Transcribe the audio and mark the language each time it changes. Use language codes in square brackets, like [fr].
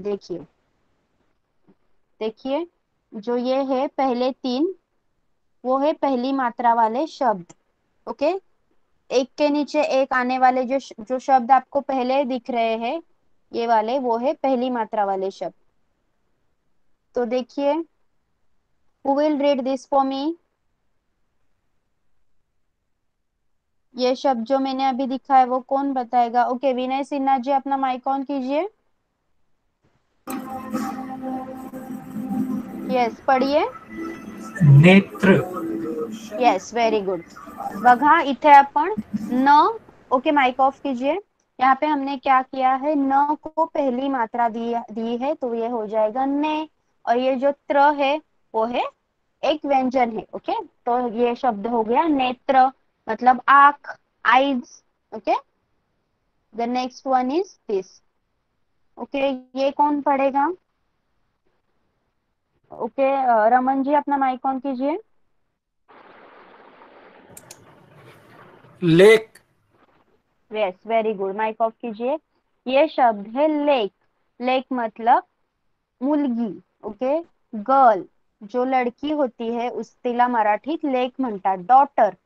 [hi] देखिए, देखिए जो ये है पहले 3, वो है पहली मात्रा वाले शब्द. ओके, एक के नीचे एक आने वाले जो शब्द आपको पहले दिख रहे हैं, ये वाले वो है पहली मात्रा वाले शब्द. तो देखिए, [en] who will read this for me. [hi] ये शब्द जो मैंने अभी दिखा है वो कौन बताएगा. ओके, विनय सिन्हा जी अपना माइक ऑन कीजिए. यस, पढ़िए. नेत्र. [en] Yes, very good. [mr] बघा इथे आपण न, [hi] ओके माइक ऑफ कीजिए. यहाँ पे हमने क्या किया है, न को पहली मात्रा दी है तो ये हो जाएगा ने, और ये जो त्र है वो है एक व्यंजन है. ओके, तो ये शब्द हो गया नेत्र, मतलब आंख, eyes. [en] Okay, the next one is this. Okay, [hi] ये कौन पढ़ेगा. ओके, रमन जी अपना माइक ऑन कीजिए. Lake. [en] yes, very good, [hi] mic off कीजिए. ये शब्द है लेक. लेक मतलब मुलगी. Okay, girl. जो लड़की होती है उस [mr] तिला मराठीत लेक म्हणतात, [hi] डॉटर.